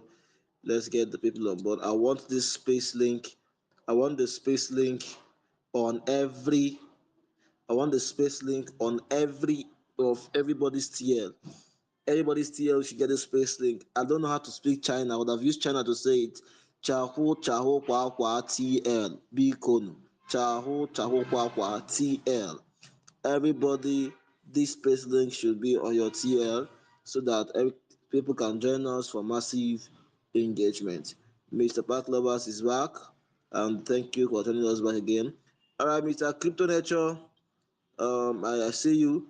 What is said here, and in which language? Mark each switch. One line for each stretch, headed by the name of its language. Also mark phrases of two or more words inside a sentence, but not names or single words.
English: Let's get the people on board. I want this space link. I want the space link on every. I want the space link on every of everybody's TL. Everybody's TL should get a space link. I don't know how to speak China. I would have used China to say it. Chaho chaho kwa kwa TL. Bikonu. Chaho chaho kwa kwa TL. Everybody, this space link should be on your TL so that people can join us for massive engagement. Mr. Park Lovers is back, and thank you for turning us back again. All right, Mr. Crypto Nature, I see you.